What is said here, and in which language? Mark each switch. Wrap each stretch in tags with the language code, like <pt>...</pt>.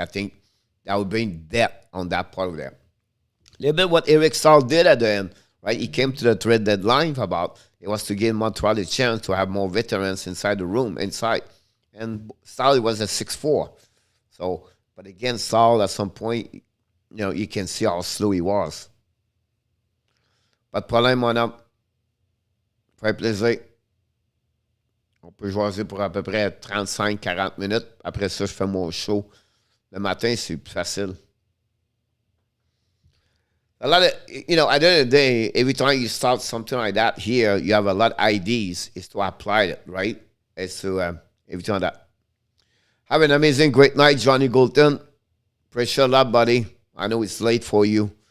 <en>I think that would bring depth on that part of there. A little bit what Eric Stahl did at the end, right? He came to the trade deadline about it was to give Montreal a chance to have more veterans inside the room, inside. And Stahl was at 6'4". So, but again, Stahl at some point, you can see how slow he was.</en> <fr>Pas de problème, mon homme. Fait plaisir. On peut jaser pour à peu près 35-40 minutes. Après ça, je fais mon show. Le matin, c'est plus facile.</fr> <en>A lot of, at the end of the day, every time you start something like that here, you have a lot of ideas. It's to apply it, right? It's to, every time that. Have an amazing, great night, Johnny Goulton. Appreciate a lot, buddy. I know it's late for you.</en>